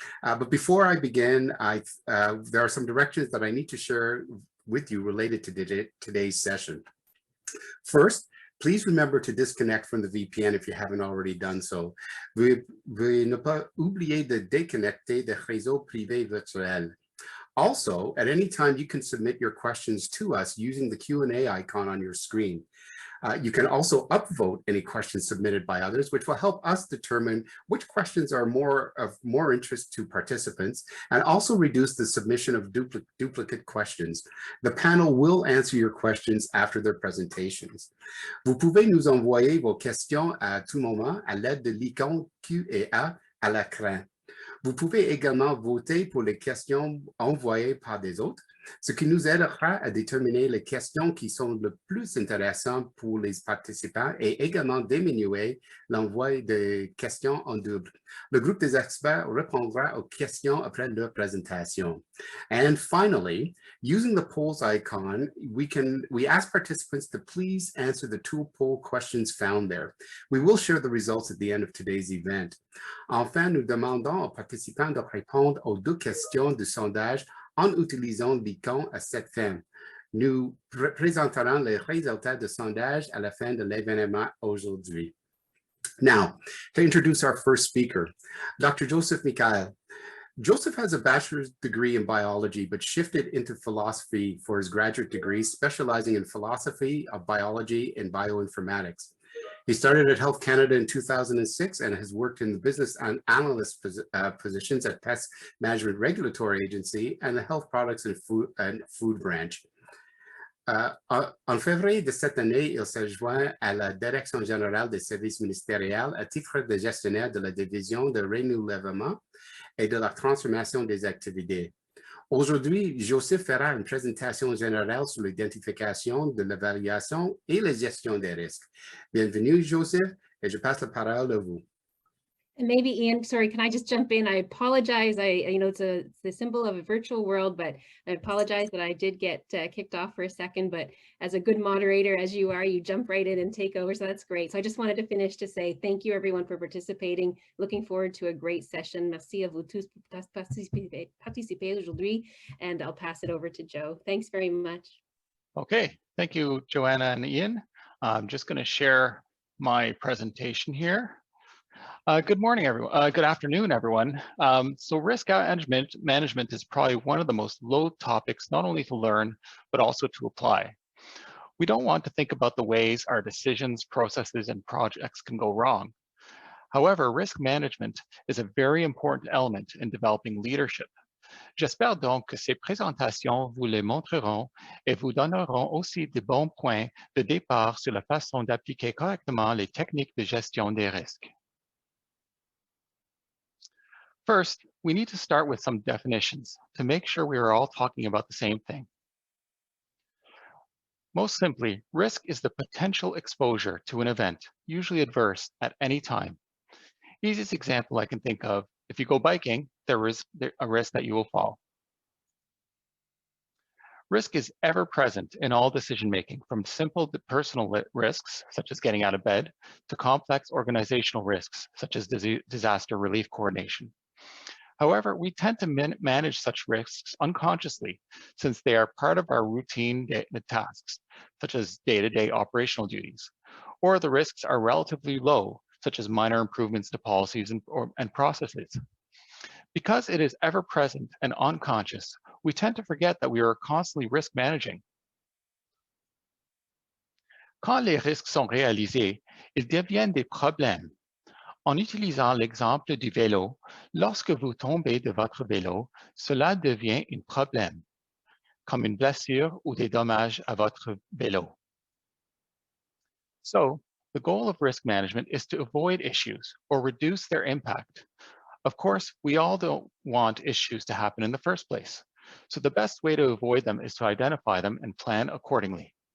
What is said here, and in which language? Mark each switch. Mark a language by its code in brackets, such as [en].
[en] But before I begin, there are some directions that I need to share with you related to today's session. First, please remember to disconnect from the VPN if you haven't already done so. [fr] Veuillez ne pas oublier de déconnecter des réseaux privés virtuels. [en] Also, at any time, you can submit your questions to us using the Q&A icon on your screen. You can also upvote any questions submitted by others, which will help us determine which questions are of more interest to participants and also reduce the submission of duplicate questions. The panel will answer your questions after their presentations. [fr] Vous pouvez nous envoyer vos questions à tout moment à l'aide de l'icône Q&A à l'écran. Vous pouvez également voter pour les questions envoyées par des autres, ce qui nous aidera à déterminer les questions qui sont le plus intéressantes pour les participants et également diminuer l'envoi de questions en double. Le groupe des experts répondra aux questions après leur présentation. [en] And finally, using the polls icon, we ask participants to please answer the 2 poll questions found there. We will share the results at the end of today's event. [fr] Enfin, nous demandons aux participants de répondre aux 2 questions du sondage en utilisant l'icône à cette fin. Nous présenterons les résultats du sondage à la fin de l'événement aujourd'hui. [en] Now, to introduce our first speaker, Dr. Joseph Mikhail. Joseph has a bachelor's degree in biology, but shifted into philosophy for his graduate degree, specializing in philosophy of biology and bioinformatics. He started at Health Canada in 2006 and has worked in the business analyst positions at Pest Management Regulatory Agency and the Health Products and Food Branch. [fr] En février de cette année, il s'est joint à la Direction générale des services ministériels à titre de gestionnaire de la division de renouvellement et de la transformation des activités. Aujourd'hui, Joseph fera une présentation générale sur l'identification de l'évaluation et la gestion des risques. Bienvenue, Joseph, et je passe la parole à vous. [en] And maybe Ian, sorry, can I just jump in? I apologize. It's the symbol of a virtual world, but I apologize that I did get kicked off for a second, but as a good moderator, as you are, you jump right in and take over. So that's great. So I just wanted to finish to say thank you everyone for participating. Looking forward to a great session. [fr] Merci à vous tous pour participer aujourd'hui, [en] and I'll pass it over to Joe. Thanks very much. Okay, thank you, Joanna and Ian. I'm just going to share my presentation here. Good morning, everyone. Good afternoon, everyone. So risk management is probably one of the most low topics, not only to learn, but also to apply. We don't want to think about the ways our decisions, processes, and projects can go wrong. However, risk management is a very important element in developing leadership. [fr] J'espère donc que ces présentations vous les montreront et vous donneront aussi de bons points de départ sur la façon d'appliquer correctement les techniques de gestion des risques. [en] First, we need to start with some definitions to make sure we are all talking about the same thing. Most simply, risk is the potential exposure to an event, usually adverse, at any time. Easiest example I can think of, if you go biking, there is a risk that you will fall. Risk is ever present in all decision-making, from simple personal risks, such as getting out of bed, to complex organizational risks, such as disaster relief coordination. However, we tend to manage such risks unconsciously, since they are part of our routine tasks, such as day-to-day operational duties, or the risks are relatively low, such as minor improvements to policies and processes. Because it is ever present and unconscious, we tend to forget that we are constantly risk managing. [fr] Quand les risques sont réalisés, ils deviennent des problèmes. En utilisant l'exemple du vélo, lorsque vous tombez de votre vélo, cela devient un problème, comme une blessure ou des dommages à votre vélo. [en] So, the goal of risk management is to avoid issues or reduce their impact. Of course, we all don't want issues to happen in the first place. So the best way to avoid them is to identify them and plan accordingly.